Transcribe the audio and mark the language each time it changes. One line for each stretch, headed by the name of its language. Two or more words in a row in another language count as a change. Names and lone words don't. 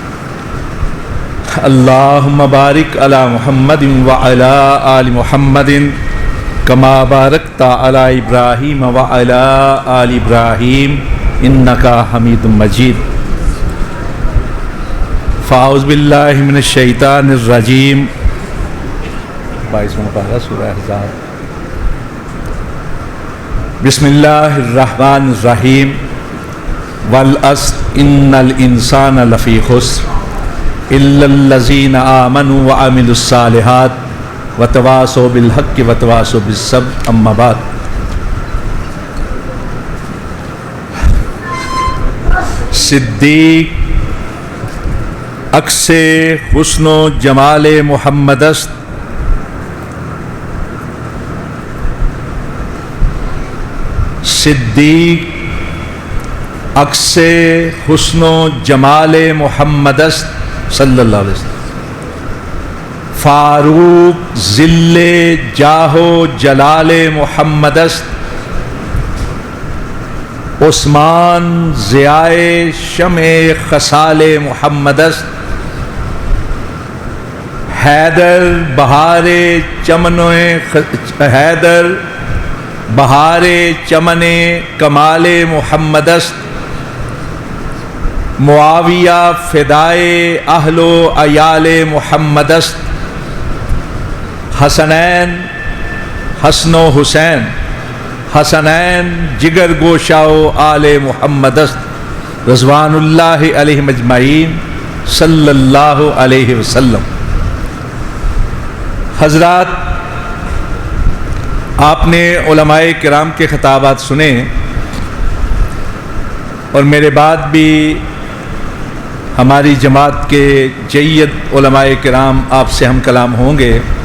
Arabic: اللہم بارک علی محمد وعلی آل محمد کما بارکت علی ابراہیم وعلی آل ابراہیم انکا حمید مجید فاعوذ باللہ من الشیطان الرجیم
Urdu: 22واں پارہ سورہ احزاب
Arabic: بسم اللہ الرحمن الرحیم والعصر ان الانسان لفی خسر الا الذین آمنوا وعملوا الصالحات وتواصوا بالحق وتواصوا بالصبر اما بعد
Persian: صدیق عکس حسن و جمال محمد است صدیق عکس حسن و جمال محمد است
Arabic: صلی اللہ علیہ وسلم
Persian: فاروق ذل جاہ و جلال محمد است عثمان ضیائے شمع خصال محمد است حیدر بہار چمن کمال محمد است معاویہ فدائے اہل و عیال محمد است حسنین حسن و حسین حسنین جگر گوشہ و آل محمد است
Arabic: رضوان اللہ علیہم اجمعین صلی اللہ علیہ وسلم۔
Urdu: حضرات، آپ نے علماء کرام کے خطابات سنے اور میرے بعد بھی ہماری جماعت کے جید علماء کرام آپ سے ہم کلام ہوں گے۔